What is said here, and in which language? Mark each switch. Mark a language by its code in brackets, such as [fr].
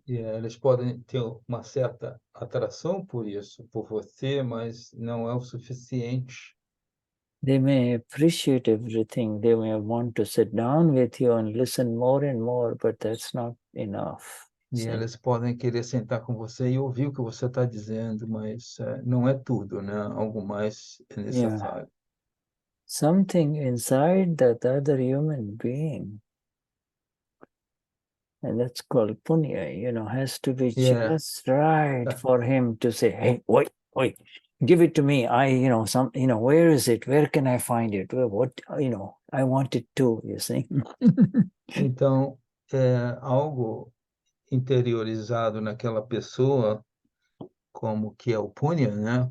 [pt] Eles podem ter uma certa atração por isso, por você, mas não é o suficiente. [en] They may appreciate everything. They may want to sit down with you and listen more and more, but that's not enough. [pt] E eles podem querer sentar com você e ouvir o que você está dizendo, mas não é tudo, né? Algo mais é necessário. [en] Something inside that other human being, and that's called punya, has to be just right for him to say, hey, wait, give it to me. Where is it? Where can I find it? What, I want it too, you see. [pt] Então, algo interiorizado naquela pessoa, como que é o punya, né?